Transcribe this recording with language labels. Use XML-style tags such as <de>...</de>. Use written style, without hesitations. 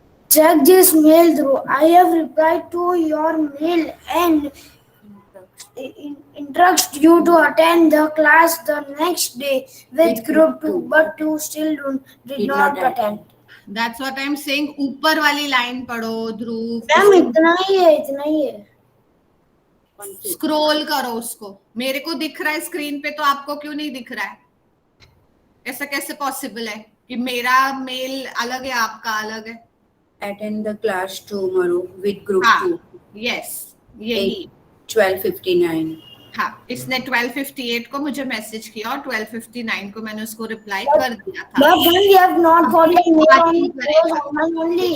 <en>Check this mail through. I have replied to your mail and instruct you to attend the class the next day with group 2, but you still did not attend. That's what I'm saying.</en> <hi>ऊपर वाली line पढ़ो ध्रुव। Ma'am इतना ही है। Scroll करो उसको। मेरे को दिख रहा है स्क्रीन पे तो आपको क्यों नहीं दिख रहा है? ऐसा कैसे पॉसिबल है कि मेरा मेल अलग है आपका अलग है?</hi> <en>Attend the class tomorrow with group 2. Yes,</en> <hi>यही 12:59. हाँ, इसने 12:58 को मुझे मैसेज किया और 12:59 को मैंने उसको रिप्लाई कर दिया था।</hi> <en>But then you have not got the mail on only.</en>